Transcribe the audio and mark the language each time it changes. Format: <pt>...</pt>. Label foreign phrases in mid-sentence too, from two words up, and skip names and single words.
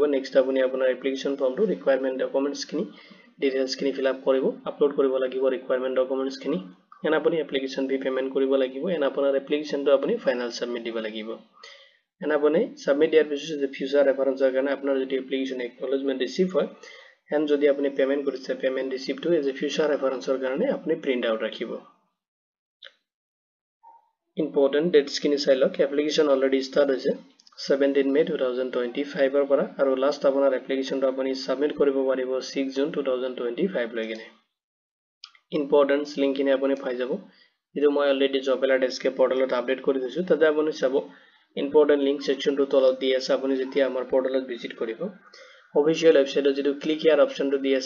<as>নেক্সট আপুনি আপোনাৰ</as> <en>application formটো requirement documents</en> <as>খিনি ডিটেইলছ খিনি</as> <en>fill up</en> <as>কৰিব আপলোড কৰিব লাগিব</as> <en>requirement documents</en> <as>খিনি এন আপুনি</as> <en>application fee payment</en> <as>কৰিব লাগিব এন আপোনাৰ এপ্লিকেশনটো আপুনি</as> <en>final submit</en> <as>দিব লাগিব এন আপুনি সাবমিট দিয়াৰ পিছত</as> <en>future referenceৰ</en> <as>কাৰণে আপোনাৰ যদি</as> <en>application acknowledgement receive</en> <as>হয় এন যদি আপুনি পেমেন্ট কৰিছে</as> <en>payment receiptটো as a future referenceৰ</en> <as>কাৰণে আপুনি</as> <en>print out</en> <as>ৰাখিব</as> <en>important dates</en> <as>kini চাই লওক</as> <en>application already start</en> <as>হৈছে 17 May 2025 ৰ পৰা আৰু লাষ্ট আপোনাৰ এপ্লিকেশনটো আপুনি সাবমিট কৰিব পাৰিব 6 June 2025 লৈকে</as> <en>importance link</en> <as>কিনে আপুনি পাই যাব এটো মই</as> <en>already job alert</en> <as>এসকে পৰ্টালত আপডেট কৰি দিছো তাতে আপুনি চাব</as> <en>important link sectionটো</en> <as>তলত দি আছে আপুনি যেতিয়া আমাৰ</as> <en>portalত visit</en> <as>কৰিব</as> <en>official websiteত</en> <as>যেটো</as> <en>click here optionটো</en> <as>দি আছে</as>